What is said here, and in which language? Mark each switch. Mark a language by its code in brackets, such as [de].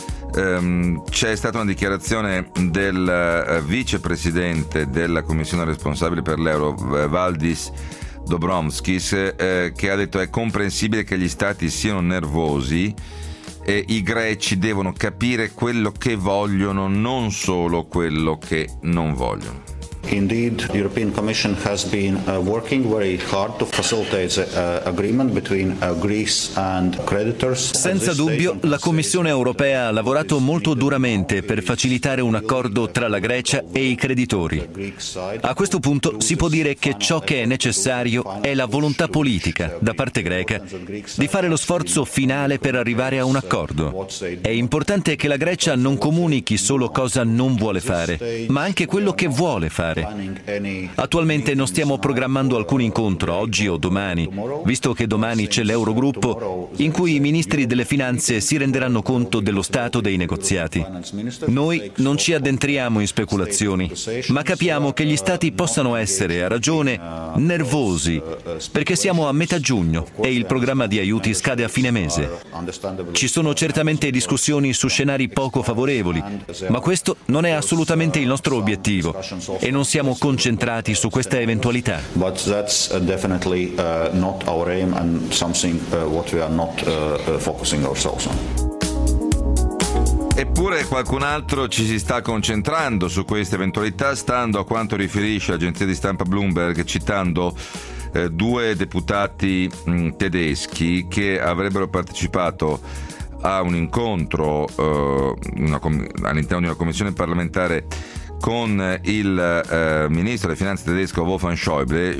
[it] C'è stata una dichiarazione del vicepresidente della commissione responsabile per l'euro, Valdis Dobrovskis, che ha detto: è comprensibile che gli stati siano nervosi e i greci devono capire quello che vogliono, non solo quello che non vogliono. [en] Indeed, the European Commission has been working very hard to facilitate the agreement between Greece and creditors. [it] Senza dubbio, la Commissione europea ha lavorato molto duramente per facilitare un accordo tra la Grecia e i creditori. A questo punto si può dire che ciò che è necessario è la volontà politica da parte greca di fare lo sforzo finale per arrivare a un accordo. È importante che la Grecia non comunichi solo cosa non vuole fare, ma anche quello che vuole fare. Attualmente non stiamo programmando alcun incontro, oggi o domani, visto che domani c'è l'Eurogruppo, in cui i ministri delle finanze si renderanno conto dello stato dei negoziati. Noi non ci addentriamo in speculazioni, ma capiamo che gli stati possano essere, a ragione, nervosi, perché siamo a metà giugno e il programma di aiuti scade a fine mese. Ci sono certamente discussioni su scenari poco favorevoli, ma questo non è assolutamente il nostro obiettivo. E non siamo concentrati su questa eventualità. [en] But that's definitely not our aim and something what we are not focusing ourselves on. [it] Eppure qualcun altro ci si sta concentrando su questa eventualità, stando a quanto riferisce l'agenzia di stampa Bloomberg, citando due deputati tedeschi che avrebbero partecipato a un incontro all'interno di una commissione parlamentare con il ministro delle finanze tedesco Wolfgang Schäuble.